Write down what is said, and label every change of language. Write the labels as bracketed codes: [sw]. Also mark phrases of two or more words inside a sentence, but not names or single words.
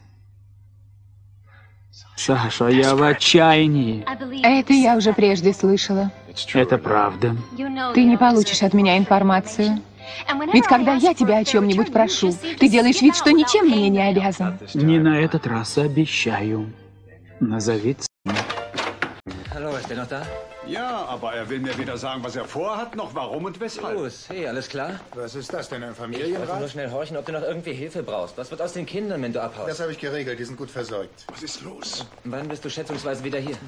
[ru] Саша, я в отчаянии. Это я уже прежде слышала. Это правда. Ты не получишь от меня информацию. Ведь когда я тебя о чем-нибудь прошу, ты делаешь вид, что ничем мне не обязан. Не на этот раз, обещаю. Назови цену. [de] Hallo, ist der noch da? Ja, aber er will mir weder sagen, was er vorhat, noch warum und weshalb. Los, hey, alles klar? Was ist das denn, ein Ich wollte Familienrat? nur schnell horchen, ob du noch irgendwie Hilfe brauchst. Was wird aus den Kindern, wenn du abhaust? Das habe ich geregelt, die sind gut versorgt. Was ist los? Wann bist du schätzungsweise wieder hier?